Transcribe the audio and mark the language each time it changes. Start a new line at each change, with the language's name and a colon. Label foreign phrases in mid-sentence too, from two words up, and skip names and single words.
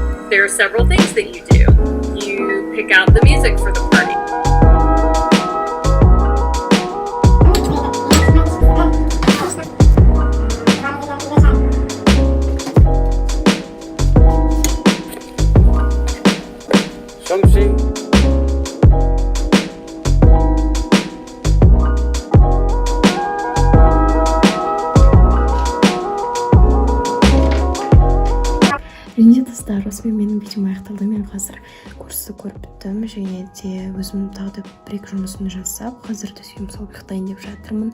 English: there are several things that you do. You pick out the music for the party. Something
Kazakh: және достар, осымен менің видеом аяқталды. Мен қазір курсты көріп біттім және де өзім тағы да бір-екі жұмысын жасап, қазір төсегім салып ұйықтайын деп жатырмын.